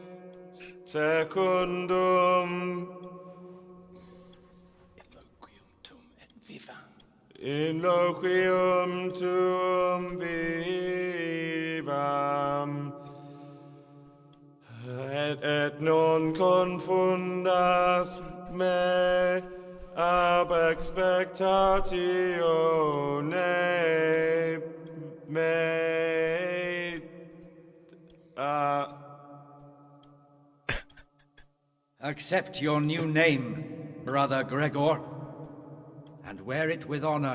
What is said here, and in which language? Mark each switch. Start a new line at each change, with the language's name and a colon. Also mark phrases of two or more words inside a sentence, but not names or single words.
Latin: secundum in loquium tuum vivam et non confundas me ab expectatione me
English: Accept your new name, Brother Gregor, and wear it with honor.